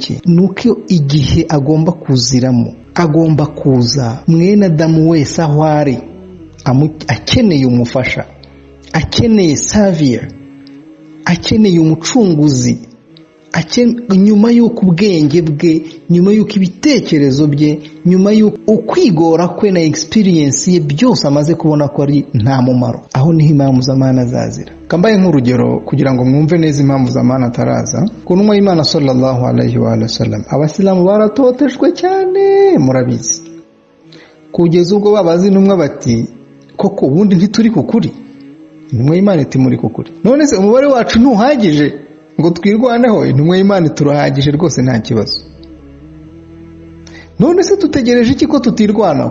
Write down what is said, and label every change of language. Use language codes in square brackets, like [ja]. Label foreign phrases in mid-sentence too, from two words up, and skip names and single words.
[rw] iki, nuko igihe agomba kuziramo, agomba kuza mwene Adamu wese aho ari akeneye umufasha, akeneye savior, akeneye umucunguzi, nyuma y'uko ubwenge bwe, nyuma y'uko ibitekerezo bye, nyuma y'uko ukwigora kwe na experience ye byose amaze kubona ko ari nta mumaro, aho niho Imam Zaman azazira. Kambaye nk'urugero kugira ngo mwumve neza Imam Zaman ataraza. Ku ntumwa y'Imana [ar] صلى الله عليه وسلم, [rw] abasilamu baratotejwe cyane, murabizi, kugeza ubwo babazi intumwa bati koko ubundi ntituri kukuri. Intumwa y'Imana iti muri kukuri, none se umubare wacu ntuhagije ngo twirwaneho? Intumwa y'Imana turahagije rwose nta kibazo. None se tutegereje iki ko tutirwanaho?